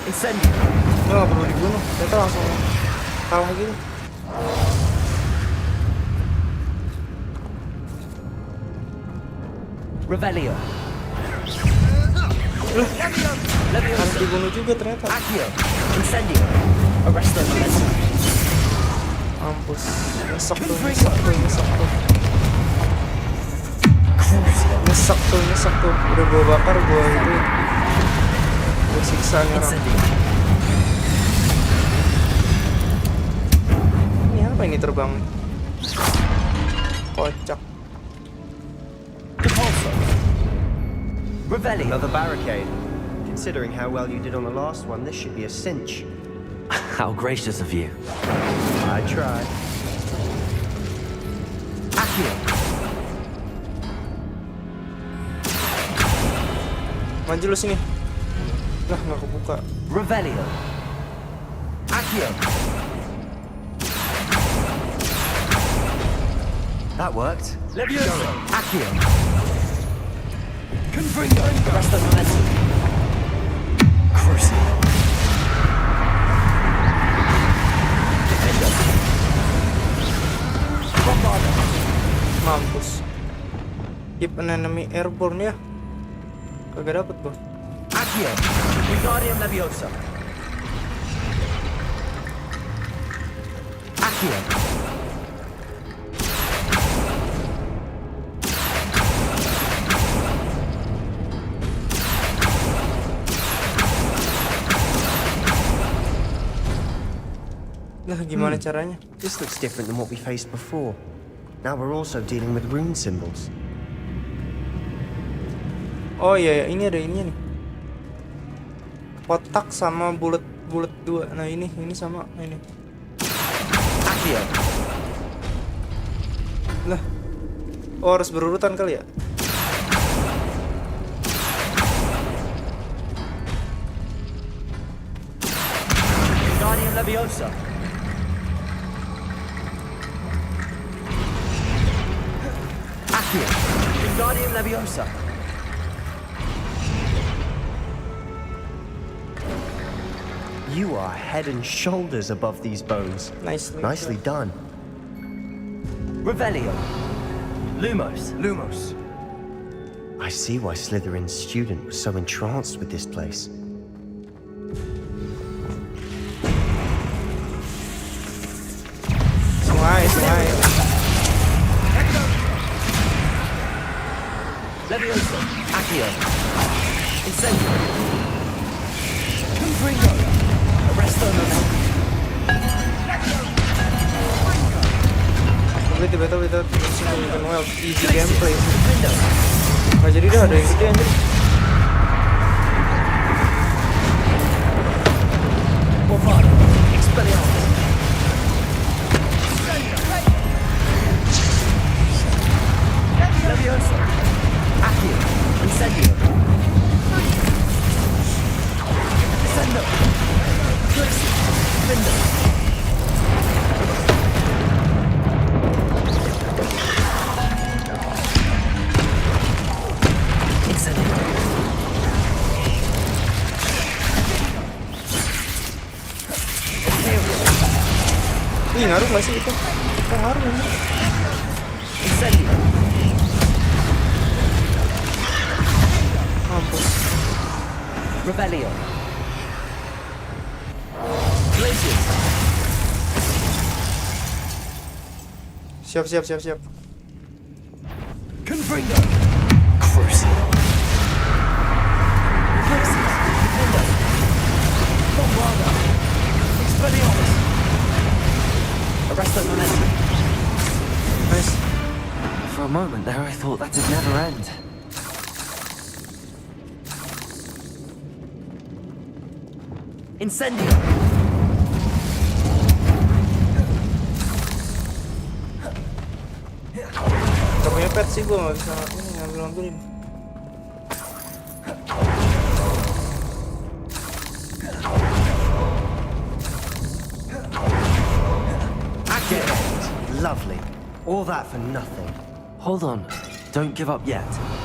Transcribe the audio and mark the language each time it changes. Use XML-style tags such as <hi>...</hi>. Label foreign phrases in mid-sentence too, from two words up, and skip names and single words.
<id>Incendio. Dia nggak perlu dibunuh, kita langsung kalah gitu. Revelio. Harus dibunuh juga ternyata. Accio. Incendio. Arresto momentum. Mampus, nyesek tuh. Nyesek tuh. Udah gua bakar, gua itu. Gua siksa nih orang. Incendio. Ini apa ini terbang? Kocak. Repulsor. Revelio.</id> <en>Another barricade. Considering how well you did on the last one, this should be a cinch. How gracious of you. I tried. Accio.</en> <id>Maju lu sini. Lah nggak kebuka. Revelio. Accio.</id> <en>That worked. Levioso. Accio. Confringo. Arresto momentum. Crucio. Defendo. Bombardo.</en> <id>Mampus.</id> <en>Keep an enemy airborne ya.</en> <id>Kagak dapet bos. Accio. Wingardium Leviosa. Accio. Lah gimana caranya?</id> <en>This looks different than what we faced before. Now we're also dealing with rune symbols.</en> <id>Oh iya, ini ada ini nih. Kotak sama bulat dua. Nah ini sama ini. Accio. Lah. Oh harus berurutan kali ya? Wingardium Leviosa. Accio. Wingardium Leviosa.</id> <en>You are head and shoulders above these bones. Nicely done. Revelio. Lumos. Lumos. I see why Slytherin's student was so entranced with this place.</en> <id>Sungai. Leviosa. Accio. Incendio. Confringo. Arresto momentum.</id> <en>Tiba-tiba well easy gameplay. Defendo.</en> <id>Nggak jadi dah, ada yang gede anjir. Bombardo. Expelliarmus. Leviosa. Accio. Incendio. Sendo. Defendo. Incendio. Ih ngaruh nggak sih itu? Oh, ngaruh anjir. Incendio. Mampus. Revelio. Glacius. Siap. Confringo. Crucio. Glacius. Defendo. Bombardo. Expelliarmus. Arresto momentum.</id> <en>Nice. For a moment there, I thought that'd never end. Incendio.</en> <id>Gak punya pet sih, gue gak bisa ini ngambil-ngambilin.</id> <en>Activate. Lovely. All that for nothing. Hold on. Don't give up yet.</en>